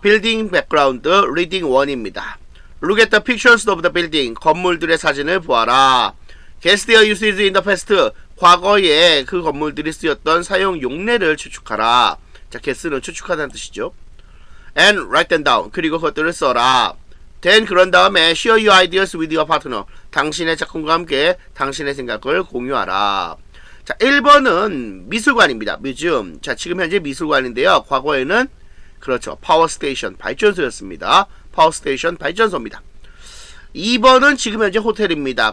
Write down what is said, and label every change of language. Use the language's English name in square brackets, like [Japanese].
[English] Building Background Reading 1입니다. Look at the pictures of the building. [Korean] 건물들의 사진을 보아라. [English] Guess their usage in the past. [Korean] 과거에 그 건물들이 쓰였던 사용 용례를 추측하라. 자, guess는 추측하다는 뜻이죠. [English] And write them down. [Korean] 그리고 그것들을 써라. [English] Then [Korean] 그런 다음에 [English] share your ideas with your partner. [Korean] 당신의 작품과 함께 당신의 생각을 공유하라. 자, 1번은 미술관입니다. 뮤지엄. 자, 지금 현재 미술관인데요. 과거에는 그렇죠. 파워스테이션 발전소였습니다. 파워스테이션 발전소입니다. 2번은 지금 현재 호텔입니다.